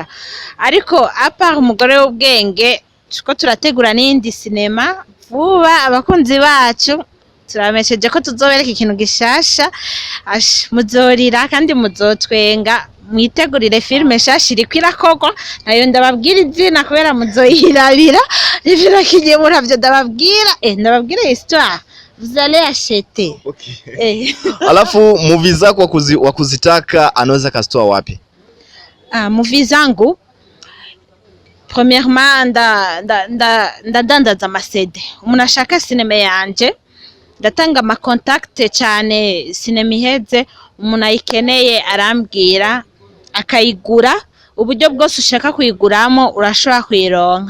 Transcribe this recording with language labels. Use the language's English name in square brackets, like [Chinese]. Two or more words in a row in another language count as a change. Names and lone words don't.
[Rundi] Ariko apart Umugore w'Ubwenge tuko turategura n'indi sinema vuba, abakunzi bacu turamesheje ko tuzobereka ikintu gishasha, muzorira kandi muzotwenga, mwitegurire filme shasha iriko irakogwa, nayo ndababwira izina kubera muzoyirabira, ivyo kigiye muravyo ndababwira histoire [French] vous allez acheter. [English] Okay. [Swahili] Alafu movie zako wakuzitaka anaweza kazitoa wapi? [Rundi] Movie zangu premièrement ndadandaza amasede. Umuntu ashaka sinema yanje ndatanga ama contact cyane, sinema iheze umuntu ayikeneye arambwira akayigura, uburyo bwose ushaka kuyiguramo urashobora kuyironka.